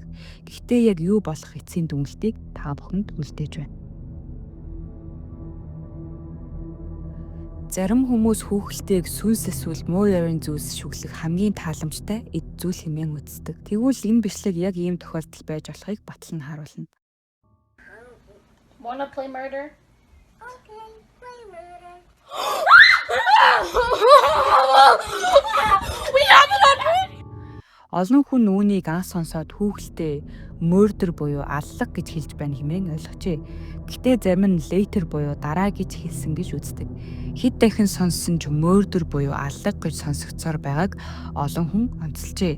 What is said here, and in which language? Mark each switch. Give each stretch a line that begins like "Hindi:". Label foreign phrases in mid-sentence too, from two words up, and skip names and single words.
Mongolian: Гэхдээ яг юу болох эцсийн дүнлтийг та бүхэнд үлдээж байна. Зарим хүмүүс хүүхэлтэйг сүнс эсвэл муу ёрын зүйлс шүглэх хамгийн тааламжтай эд зүйл хэмээн үздэг. Тэгвэл энэ бичлэг яг ийм тохиолдол байж болохыг батлан харуулна.
English: Wanna play murder? Okay, play murder. We have it already.
Mongolian: Олон хүн үүнийг анх сонсоод хүүхэлтэй murder буюу аллах гэж хэлж байна хэмээн ойлгожээ. Гэхдээ зарим нь later буюу дараа гэж хэлсэн гэж үздэг. Хэд дахин сонссон ч murder буюу аллах гэж сонсогдсоор байгааг олон хүн онцолжээ.